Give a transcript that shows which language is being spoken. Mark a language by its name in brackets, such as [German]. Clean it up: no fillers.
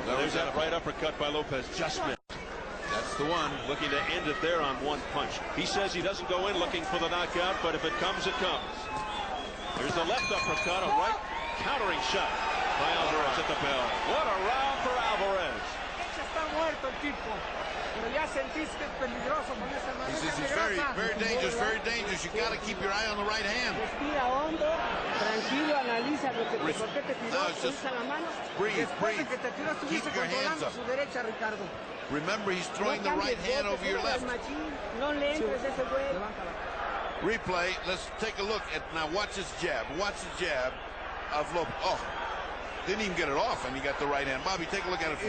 [English] there's that right uppercut by Lopez. Just missed. That's the one. Looking to end it there on one punch. He says he doesn't go in looking for the knockout, but if it comes, it comes. There's the left uppercut, a right countering shot by Alvarez at the bell. What a round for Alvarez. [Spanish] Está muerto el tipo. Pero ya sentís que es peligroso con esa mano. [English] He's very, very dangerous, very dangerous. You got to keep your eye on the right hand. [Spanish] Respira hondo, tranquilo, analiza lo que por qué te tiró, usa la mano. [English] Breathe, breathe. [Spanish] Que te tiró, [English] Keep your hands up. [Spanish] su derecha, Ricardo. [English] Remember, he's throwing the right hand over your left. [Spanish] No le entres ese güey. [English] Replay. Let's take a look at now. Watch his jab. Watch the jab of Lopez. Oh, didn't even get it off, and he got the right hand. Bobby, take a look at it from